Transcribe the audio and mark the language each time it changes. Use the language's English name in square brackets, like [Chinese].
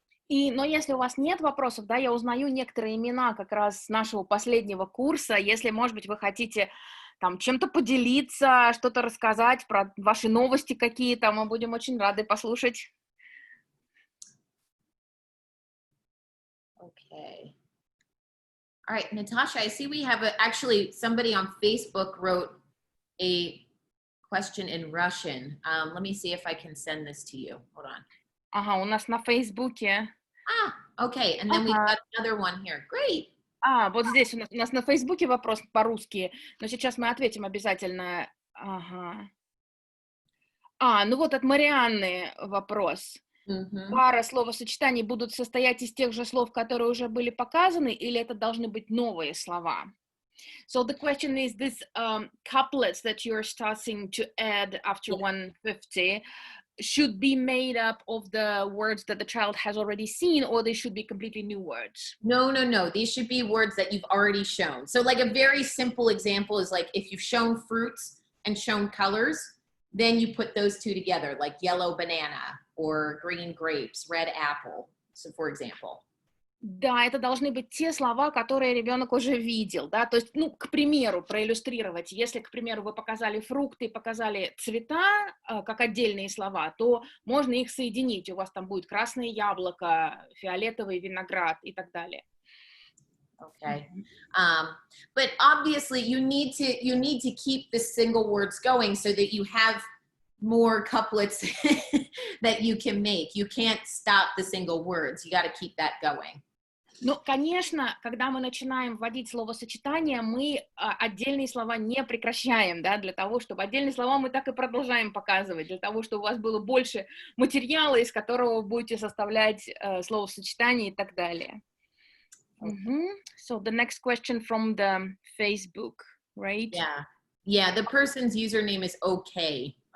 [Russian] Но если у вас нет вопросов, да, я узнаю некоторые имена как раз с нашего последнего курса. Если, может быть, вы хотите там чем-то поделиться, что-то рассказать про ваши новости какие-то. Мы будем очень рады послушать. [English] Okay. All right, Natasha, I see we have actually somebody on Facebook wrote a question in Russian. Let me see if I can send this to you. Hold on. [Russian] Ага, у нас на Фейсбуке. [English] Okay. And then we've Ага. got another one here. Great. [Russian] Вот здесь у нас на Фейсбуке вопрос по-русски, но сейчас мы ответим обязательно. Ага. Ну вот от Марианны вопрос. Mm-hmm. Пара словосочетаний будут состоять из тех же слов, которые уже были показаны, или это должны быть новые слова? [English] So the question is, this couplets that you're starting to add after 150 should be made up of the words that the child has already seen, or they should be completely new words? No. These should be words that you've already shown. So like a very simple example is like if you've shown fruits and shown colors, then you put those two together, like yellow banana or green grapes, red apple. So for example. [Russian] Да, это должны быть те слова, которые ребенок уже видел, да, то есть, к примеру, проиллюстрировать, если, к примеру, вы показали фрукты, показали цвета, как отдельные слова, то можно их соединить, у вас там будет красное яблоко, фиолетовый виноград и так далее. [English] Okay. But obviously you need to keep the single words going so that you have more couplets that you can make. You can't stop the single words. You got to keep that going. [Russian] Ну, конечно, когда мы начинаем вводить словосочетания, мы отдельные слова не прекращаем, да, для того, чтобы отдельные слова мы так и продолжаем показывать, для того, чтобы у вас было больше материала, из которого вы будете составлять словосочетания и так далее. [English] So the next question from the Facebook, right? Yeah. The person's username is okay.